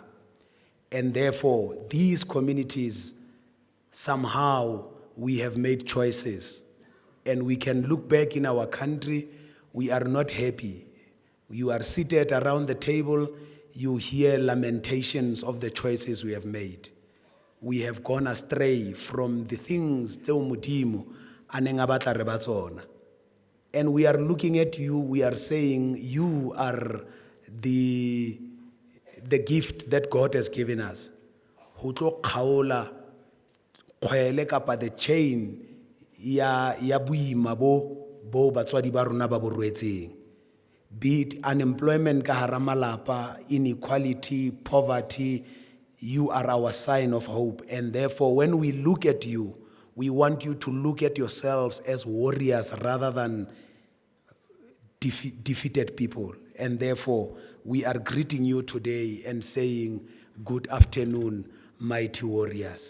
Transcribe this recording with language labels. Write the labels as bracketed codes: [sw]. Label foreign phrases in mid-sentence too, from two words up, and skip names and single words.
[en] And therefore, these communities, somehow we have made choices. And we can look back in our country, we are not happy. You are seated around the table, you hear lamentations of the choices we have made. We have gone astray from the things [st] tseo Modimo a neng a batla re ba tsona. [en] And we are looking at you, we are saying you are the gift that God has given us. [st] Ho tlo kgaola kgwele kapa [en] the chain [st] ya boima bo batswadi ba rona ba bo rwetseng. [en] Be it unemployment [st] ka hara malapa, [en] inequality, poverty, you are our sign of hope. And therefore, when we look at you, we want you to look at yourselves as warriors rather than defeated people. And therefore, we are greeting you today and saying, good afternoon, mighty warriors.